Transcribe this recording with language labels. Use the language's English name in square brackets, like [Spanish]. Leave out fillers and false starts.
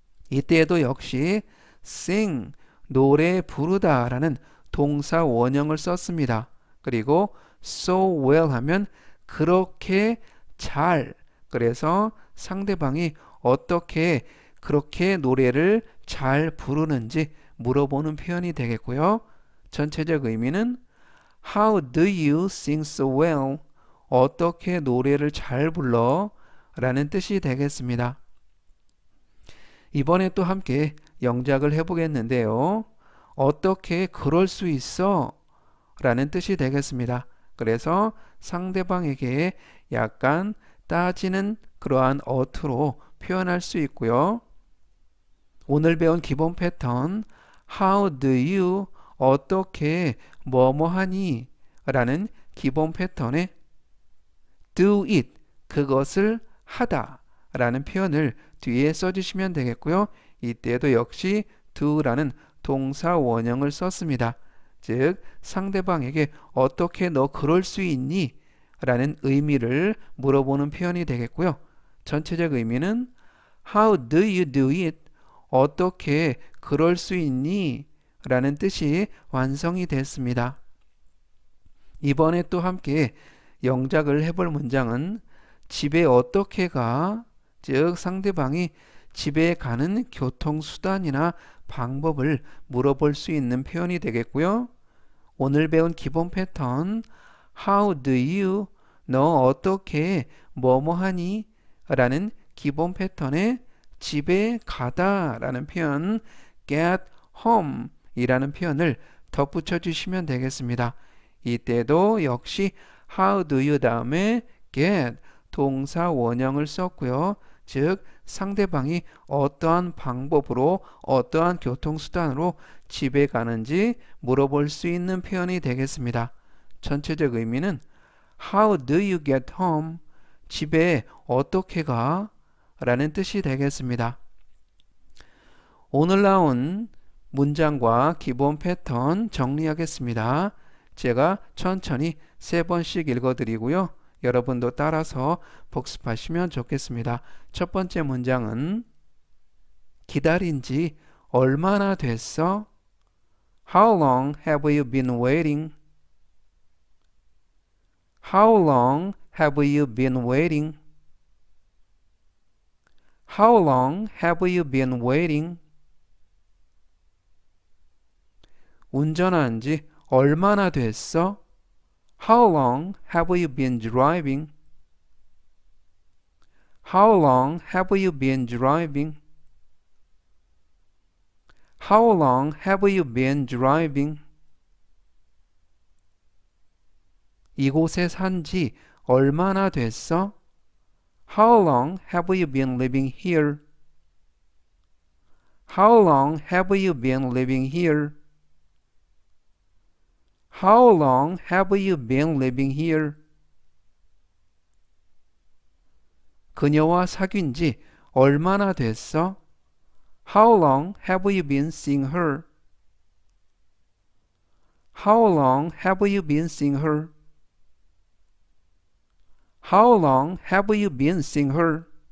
[Korean] 이때에도 역시 sing, 노래 부르다 라는 동사 원형을 썼습니다. 그리고 [English] so well [Korean] 하면 그렇게 잘, 그래서 상대방이 어떻게 그렇게 노래를 잘 부르는지 물어보는 표현이 되겠고요. 전체적 의미는 [English] How do you sing so well? [Korean] 어떻게 노래를 잘 불러? 라는 뜻이 되겠습니다. 이번에 또 함께 영작을 해보겠는데요. 어떻게 그럴 수 있어? 라는 뜻이 되겠습니다. 그래서 상대방에게 약간 따지는 그러한 어투로 표현할 수 있고요. 오늘 배운 기본 패턴 [English] How do you [Korean] 어떻게 뭐뭐하니 라는 기본 패턴에 [English] do it [Korean] 그것을 하다 라는 표현을 뒤에 써주시면 되겠고요. 이때도 역시 do라는 동사 원형을 썼습니다. 즉 상대방에게 어떻게 너 그럴 수 있니? 라는 의미를 물어보는 표현이 되겠고요. 전체적 의미는 [English] How do you do it? [Korean] 어떻게 그럴 수 있니? 라는 뜻이 완성이 됐습니다. 이번에 또 함께 영작을 해볼 문장은 집에 어떻게 가? 즉 상대방이 집에 가는 교통수단이나 방법을 물어볼 수 있는 표현이 되겠고요. 오늘 배운 기본 패턴 [English] How do you? [Korean] 너 어떻게 뭐뭐하니? 라는 기본 패턴에 집에 가다 라는 표현 [English] get home [Korean] 이라는 표현을 덧붙여 주시면 되겠습니다. 이때도 역시 [English] How do you [Korean] 다음에 get 동사 원형을 썼고요. 즉 상대방이 어떠한 방법으로 어떠한 교통수단으로 집에 가는지 물어볼 수 있는 표현이 되겠습니다. 전체적 의미는 [English] How do you get home? [Korean] 집에 어떻게 가? 라는 뜻이 되겠습니다. 오늘 나온 문장과 기본 패턴 정리하겠습니다. 제가 천천히 3번씩 읽어드리고요. 여러분도 따라서 복습하시면 좋겠습니다. 첫 번째 문장은 기다린 지 얼마나 됐어? [English] How long have you been waiting? How long have you been waiting? How long have you been waiting? [Korean] 운전한 지 얼마나 됐어? [English] How long have you been driving? How long have you been driving? How long have you been driving? [Korean] 이곳에 산 지 얼마나 됐어? [English] How long have you been living here? How long have you been living here? How long have you been living here? [Korean] 그녀와 사귄 지 얼마나 됐어? [English] How long have you been seeing her? How long have you been seeing her? How long have you been seeing her?